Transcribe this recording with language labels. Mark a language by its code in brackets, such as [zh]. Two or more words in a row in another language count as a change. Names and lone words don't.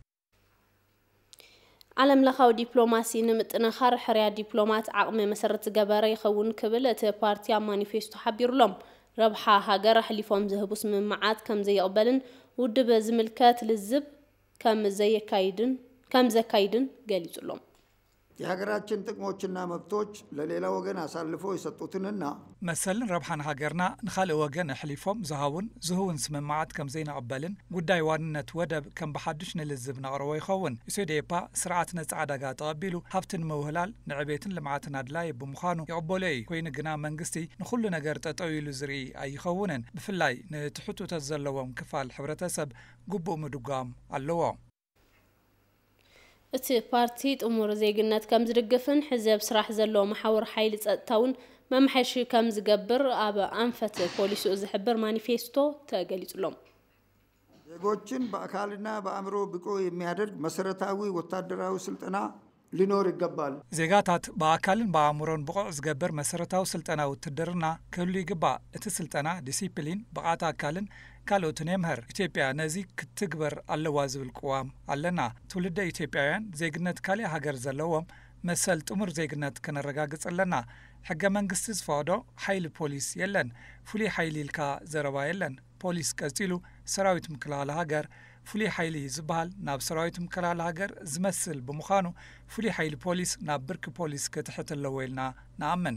[ti] ዓለም ለኻዊ ዲፕሎማሲ ንምጥንኻር ሕርያ ዲፕሎማት ዓቕሚ መሰረት ዝገበረ ይኸውን ክብል እቲ ፓርቲ ኣብ ማኒፌስቶ ሓቢሩሎም ረብሓ ሃገር ሕሊፎም ዝህቡ ስምምዓት ከም ዘይቕበልን ውድብ ዝምልከት ልዝብ ከም ዘካይድን ገሊጹሎም [am] የሀገራችን ጥቅሞችና መብቶች ለሌላ ወገን አሳልፎ የሰጡትንና [ti] መሰልን ረብሓን ሃገርና ንኻልእ ወገን ሕሊፎም ዝህውን ስምምዓት ከም ዘይነቕበልን ጉዳይ ዋንነት ወደብ ከም ብሓድሽ ንልዝብ ነቕርቦ ይኸውን ኢሶዴፓ ስርዓት ነፃ ዕዳጋ ተቐቢሉ ሃብትን ምውህላል ንዕቤትን ልምዓትን ኣድላይ ብምዃኑ ይቕበሎ እዩ ኮይኑ ግና መንግስቲ ንኹሉ ነገር ጠጠው ኢሉ ዝርኢ ኣይኸውንን ብፍላይ ንትሕቱተት ዘለዎም ክፋል ሕብረተሰብ ግቡእ ምድጓም ኣለዎ እቲ ፓርቲ ጥሙር ዜግነት ከም ዝድግፍን ሕዘብ ስራሕ ዘለዎ ማሕበር ሓይሊ ጸጥታውን መምሐሽ ከም ዝገብር ኣብ አንፈት ፖሊሱ ዝሕብር ማኒፌስቶ ተገሊጹሎም [am] ዜጎችን በአካልና በአእምሮ ብቁ የሚያደርግ መሰረታዊ ወታደራዊ ስልጠና ሊኖር ይገባል [ti] ዜጋታት በአካልን በአእምሮን ብቁዕ ዝገብር መሰረታዊ ስልጠና ውትድርና ክህሉ ይግባእ እቲ ስልጠና ዲሲፕሊን ብቃት አካልን ካልኦትን የምህር ኢትዮጵያ ነዚ ክትግበር ኣለዋ ዝብል ቅዋም ኣለና ትውልደ ኢትዮጵያውያን ዜግነት ካልእ ሃገር ዘለዎም መሰል ጥሙር ዜግነት ከነረጋግጽ ኣለና ሕገ መንግስቲ ዝፈቅዶ ሓይሊ ፖሊስ የለን ፍሉይ ሓይሊ ኢልካ ዘረባ የለን ፖሊስ ቀጺሉ ሰራዊት ምክልኻል ሃገር ፍሉይ ሓይሊ ዝበሃል ናብ ሰራዊት ምክልኻል ሃገር ዝመስል ብምዃኑ ፍሉይ ሓይሊ ፖሊስ ናብ ብርኪ ፖሊስ ክትሕት ኣለዎ ኢልና ንኣምን